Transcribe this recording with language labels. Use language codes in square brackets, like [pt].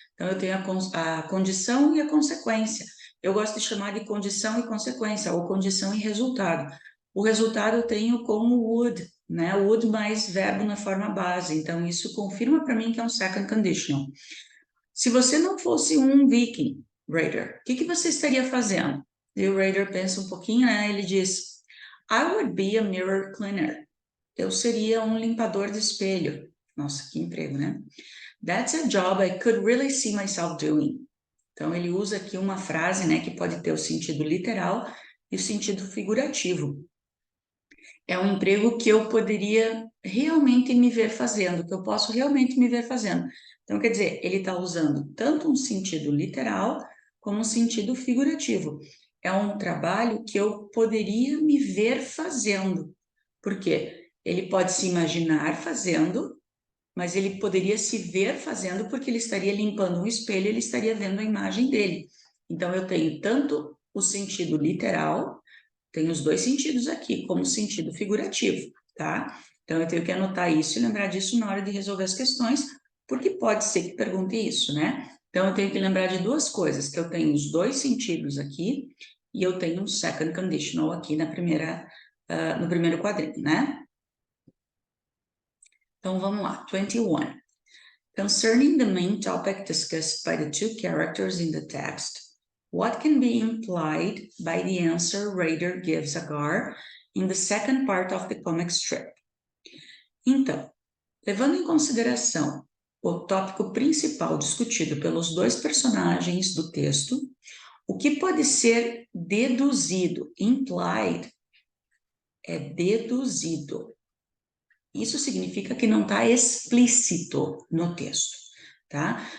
[pt] Então, eu tenho a condição e a consequência. Eu gosto de chamar de condição e consequência, ou condição e resultado. O resultado eu tenho como would, né? Would mais verbo na forma base. Então, isso confirma para mim que é um second conditional. Se você não fosse um viking, Raider, o que que você estaria fazendo? E o Raider pensa um pouquinho, né? Ele diz: [en] I would be a mirror cleaner. [pt] Eu seria um limpador de espelho. Nossa, que emprego, né? [en] That's a job I could really see myself doing. [pt] Então, ele usa aqui uma frase, né, que pode ter o sentido literal e o sentido figurativo. É um emprego que eu poderia realmente me ver fazendo, que eu posso realmente me ver fazendo. Então, quer dizer, ele está usando tanto um sentido literal como um sentido figurativo. É um trabalho que eu poderia me ver fazendo. Por quê? Ele pode se imaginar fazendo, mas ele poderia se ver fazendo porque ele estaria limpando um espelho, ele estaria vendo a imagem dele. Então, eu tenho tanto o sentido literal, tem os dois sentidos aqui, como sentido figurativo, tá? Então, eu tenho que anotar isso e lembrar disso na hora de resolver as questões, porque pode ser que pergunte isso, né? Então, eu tenho que lembrar de duas coisas, que eu tenho os dois sentidos aqui e eu tenho um second conditional aqui na primeira, no primeiro quadrinho, né? Então, vamos lá. 21. [en] Concerning the main topic discussed by the two characters in the text, what can be implied by the answer Rader gives Agar in the second part of the comic strip? [pt] Então, levando em consideração o tópico principal discutido pelos dois personagens do texto, o que pode ser deduzido, implied, é deduzido. Isso significa que não está explícito no texto, tá?